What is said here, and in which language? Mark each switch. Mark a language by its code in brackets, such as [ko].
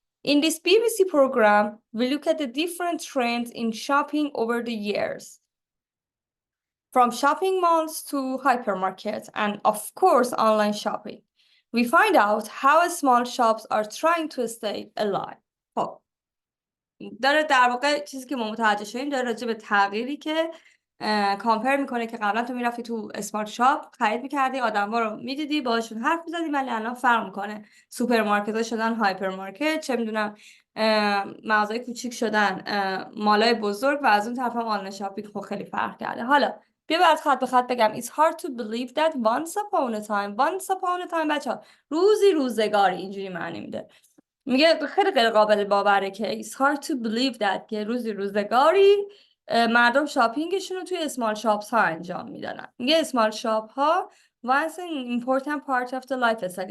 [en] In this BBC program, we look at the different trends in shopping over the years, from shopping malls to hypermarkets, and of course, online shopping. We find out how small shops are trying to stay alive. [fa] خب داره در واقع چیزی که ما متوجه شدیم داره راجع به تغییری که کامپر میکنه که قبلا تو میرفتی تو اسمارت شاپ خرید میکردی، آدما رو میدیدی باهاشون حرف میزدی، ولی الان فرق میکنه. سوپرمارکت‌ها شدن هایپرمارکت، چه میدونم مغازهای کوچیک شدن مالای بزرگ و از اون طرف هم آنلاین شاپینگ خب خیلی فرق کرده. حالا بیا بعد خط به خط بگم. [en] It's hard to believe that once upon a time [fa] بچه‌ها روزی روزگاری اینجوری معنی میده. میگه خیلی غیر قابل باوره که [en] it's hard to believe that [fa] که روزگاری مردم شاپینگشون رو توی اسمال شاپس ها انجام میدادن. میگه اسمال شاپ ها [en] once an important part of the life style.